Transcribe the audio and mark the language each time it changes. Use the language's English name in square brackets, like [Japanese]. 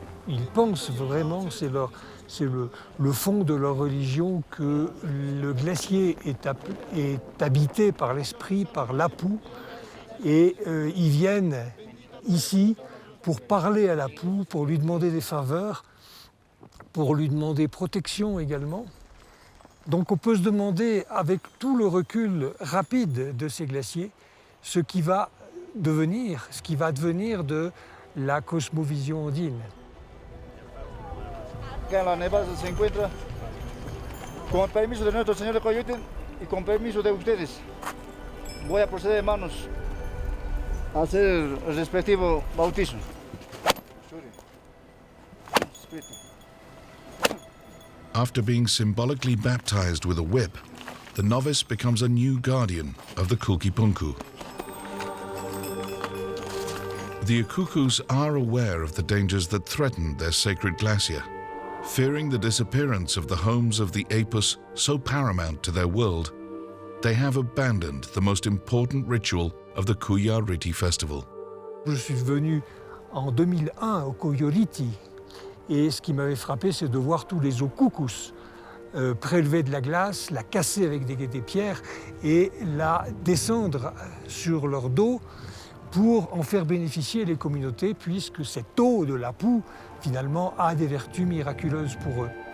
[French] Ils pensent vraiment, c'est le fond de leur religion, que le glacier est habité par l'esprit, par l'Apu, et ils viennent ici pour parler à l'Apu, pour lui demander des faveurs, pour lui demander protection également. Donc on peut se demander, avec tout le recul rapide de ces glaciers, ce qui va devenir de la cosmovision andine. [Spanish] Acá en la nevada se encuentra, con el permiso de nuestro señor de Coyote y con permiso de ustedes, voy a proceder, hermanos, a hacer el respectivo bautismo. [English] After being symbolically baptized with a whip, the novice becomes a new guardian of the Kulkipunku. The ukukus are aware of the dangers that threaten their sacred glacier. Fearing the disappearance of the homes of the Apus so paramount to their world, they have abandoned the most important ritual of the Kuya-Riti festival. [French] Je suis venu en 2001 au Kuya-Riti, et ce qui m'avait frappé, c'est de voir tous les ukukus prélever de la glace, la casser avec des pierres et la descendre sur leur dos pour en faire bénéficier les communautés, puisque cette eau de l'Apu, finalement, a des vertus miraculeuses pour eux.